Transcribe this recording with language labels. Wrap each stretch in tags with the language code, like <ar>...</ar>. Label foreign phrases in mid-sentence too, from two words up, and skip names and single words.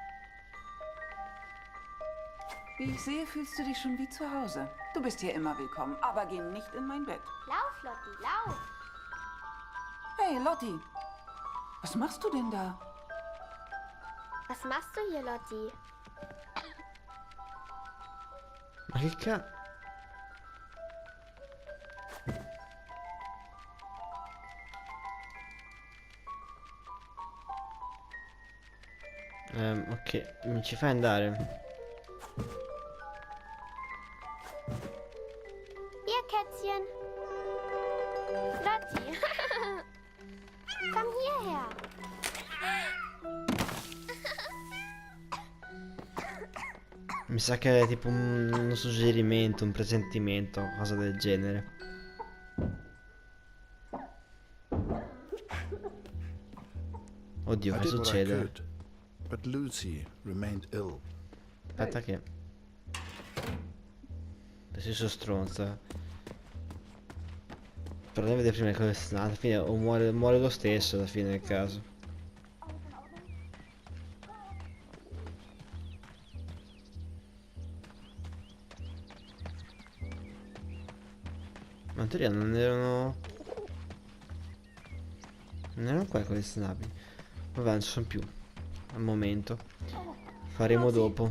<de>Wie ich sehe, fühlst du dich schon wie zu Hause. Du bist hier immer willkommen, aber geh nicht in mein Bett. Lauf, Lotti, lauf. Hey, Lotti, was machst du denn da? Was machst du hier, Lotti?</de> <it>Ma che ca... ok, mi ci fai andare?</it> <de>Hier, Kätzchen. Lotti. Komm hierher.</de> <it>Mi sa che è tipo un suggerimento, un presentimento, cosa del genere. Oddio,</it> <en>I</en> <it>che</it> <en>did what I</en> <it>succede?</it> <en>could, but Lucy remained ill.</en> <it>Aspetta che... Adesso sono stronza. Però devo vedere prima cosa sta. Alla fine o muore lo stesso alla fine del caso. Ma in teoria non erano... Non erano qua queste navi. Vabbè, non ci sono più. Al momento. Faremo dopo.</it>